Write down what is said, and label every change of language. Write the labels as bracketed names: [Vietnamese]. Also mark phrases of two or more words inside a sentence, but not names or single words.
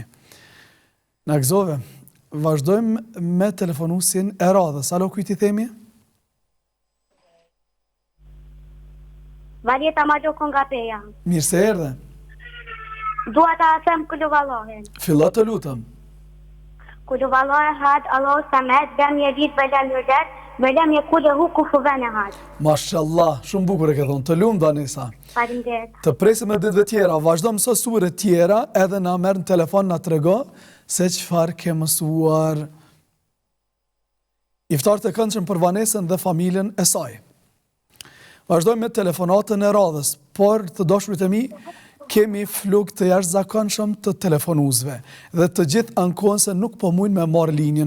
[Albanian] Në gëzove, vazhdojmë me telefonusin e radhës. Alo, kujt I themi? Varjeta ma gjokon nga peja. Mirë se erdhe. Dua ta them kulluvallahin. Fillo të lutem. [Arabic] قل هو الله أحد، الله الصمد، لم يلد ولم يولد، ولم يكن له كفوا أحد. [Albanian] Mashallah, shumë bukur e ke thonë. Të lumë, Danisa. Faleminderit. Të presim e ditëve tjera, vazhdo mëso sure tjera, edhe na merr në telefon na trego se çfarë ke mësuar. Iftar të këndshëm për Vanesën dhe familjen e saj. Vazhdojmë me telefonatën e radhës, por të dashurit e mi, kemi fluk të jashtëzakonshëm të telefonuesve dhe të gjithë ankohen se nuk po mujnë me marrë linjen.